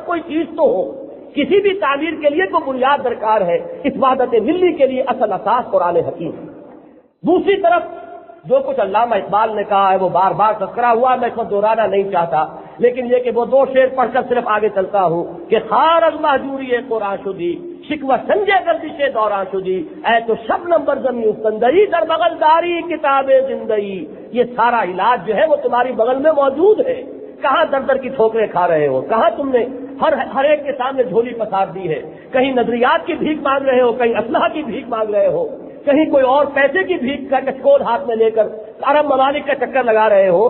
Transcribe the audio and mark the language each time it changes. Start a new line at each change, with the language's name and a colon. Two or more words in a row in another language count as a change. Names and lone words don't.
Urdu: کوئی چیز تو ہو، کسی بھی تعمیر کے لیے کوئی بنیاد درکار ہے. اس وحدت ملی کے لیے اصل اساس قرآن حکیم. دوسری طرف جو کچھ علامہ اقبال نے کہا ہے وہ بار بار تذکرہ ہوا، میں اس کو دہرانا نہیں چاہتا، لیکن یہ کہ وہ دو شعر پڑھ کر صرف آگے چلتا ہوں کہ
Persian: خار از مہجوری قرآن شدی شکوہ سنجے گردش دوران شدی اے تو شبنم بر زمین سندری در بغل داری کتاب زندگی.
Urdu: یہ سارا علاج جو ہے وہ تمہاری بغل میں موجود ہے. کہاں در در کی ٹھوکریں کھا رہے ہو، کہاں تم نے ہر ایک کے سامنے جھولی پسار دی ہے، کہیں نظریات کی بھیک مانگ رہے ہو، کہیں اسلحہ کی بھیک مانگ رہے ہو، کہیں کوئی اور پیسے کی بھیک کا کچکول ہاتھ میں لے کر عرب ممالک کا چکر لگا رہے ہو.